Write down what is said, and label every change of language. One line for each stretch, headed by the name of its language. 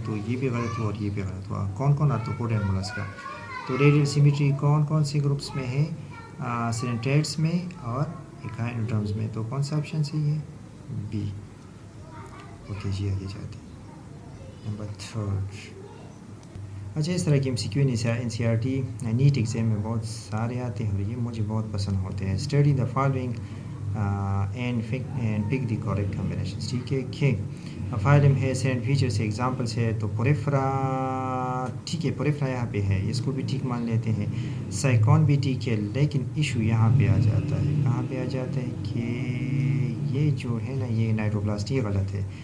Urdu: تو یہ بھی غلط ہوا اور یہ بھی غلط ہوا. کون کون آرتھروپوڈ اینڈ مولسکا؟ تو ریڈیل سیمیٹری کون کون سے گروپس میں ہے؟ سیلنٹریٹس میں اور ایکائنوڈرمز میں. تو کون سا آپشن صحیح ہے؟ بی. اوکے جی, آگے جاتے ہیں. نمبر 3. اچھا, اس طرح کی N C R T net exam میں بہت سارے آتے ہیں اور یہ مجھے بہت پسند ہوتے ہیں.
English: Study the following and pick the correct combinations.
Urdu: ٹھیک ہے, فائلم ہے, سینڈ فیچر سے ایگزامپلس ہے. تو پوریفرا, ٹھیک ہے, پوریفرا یہاں پہ ہے, اس کو بھی ٹھیک مان لیتے ہیں. سائیکون بھی ٹھیک ہے, لیکن ایشو یہاں پہ آ جاتا ہے. کہاں پہ آ جاتا ہے کہ یہ جو ہے نا, یہ نائٹروبلاسٹ, یہ غلط ہے.